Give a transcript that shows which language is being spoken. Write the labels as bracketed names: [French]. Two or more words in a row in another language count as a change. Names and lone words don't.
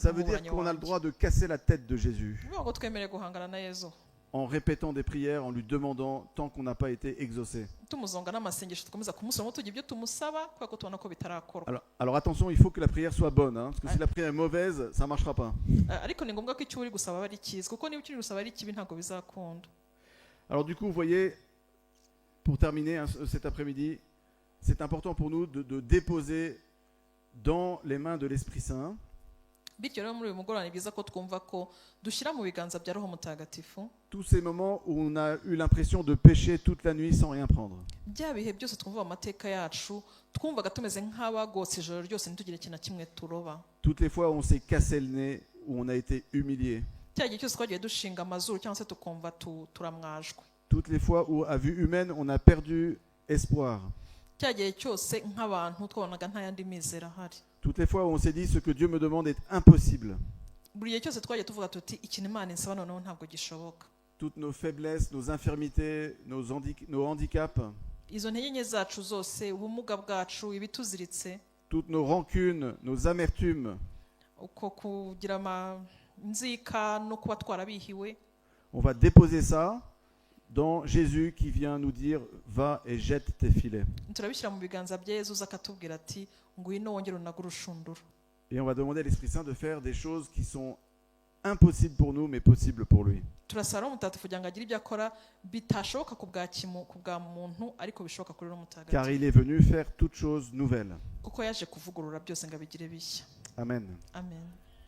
[French] Ça veut dire qu'on a le droit de casser la tête de Jésus [Kinyarwanda] ngo twemereye guhangana na Yesu [French] en répétant des prières, en lui demandant tant qu'on n'a pas été exaucé. [Kinyarwanda] tumuzonga n'amasengesho tukomeza kumusoma tugira ibyo tumusaba kubera ko tubona ko bitarakorwa. [French] Alors attention, il faut que la prière soit bonne, parce que si la prière est mauvaise, ça ne marchera pas. [Kinyarwanda] ariko ni ngombwa ko icyo uri gusaba ari cyiza kuko niba icyo uri gusaba ari kibi ntabwo bizakunda. [French] Alors du coup, vous voyez, pour terminer cet après-midi, c'est important pour nous de déposer dans les mains de l'Esprit Saint [Kinyarwanda] bityo rero muri uyu mugoroba ni byiza ko twumva ko dushyira mu biganza bya Roho Mutagatifu [French] tous ces moments où on a eu l'impression de pécher toute la nuit sans rien prendre. [Kinyarwanda] bya bihe byose twumva mu mateka yacu twumvaga tumeze nk'abagotse ijoro ryose ntitugire ikintu na kimwe turoba. [French] Toutes les fois où on s'est cassé le nez, où on a été humilié. [Kinyarwanda] cya gihe cyose twagiye dushinga amazuru cyangwa se tukumva turamwajwe. [French] Toutes les fois où, à vue humaine, on a perdu espoir. [Kinyarwanda] cya gihe cyose nk'abantu twabonaga nta yandi mizero ahari. [French] Toutes les fois où on s'est dit ce que Dieu me demande est impossible. [Kinyarwanda] buri gihe cyose twagiye tuvuga tuti ikintu Imana insaba noneho ntabwo gishoboka. [French] Toutes nos faiblesses, nos infirmités, nos handicaps, [Kinyarwanda] izo ntege nke zacu zose, ubumuga bwacu, ibituziritse, [French] toutes nos rancunes, nos amertumes, [Kinyarwanda] uko kugira inzika no kuba twarabihiwe, [French] on va déposer ça dans Jésus qui vient nous dire va et jette tes filets. [Kinyarwanda] turabishyira mu biganza bya Yesu akatubwira ati ngwino wongere unagure urushundura. [French] Et on va demander à l'Esprit Saint de faire des choses qui sont impossibles pour nous mais possibles pour lui. [Kinyarwanda] turasaba Roho Mutagatifu kugira ngo agire ibyo akora bitashoboka ku bwa muntu ariko bishoboka kuri Roho Mutagatifu. [French] Car il est venu faire toutes choses nouvelles. [Kinyarwanda] kuko yaje kuvugurura byose ngo abigire bishya. Amen. Amen.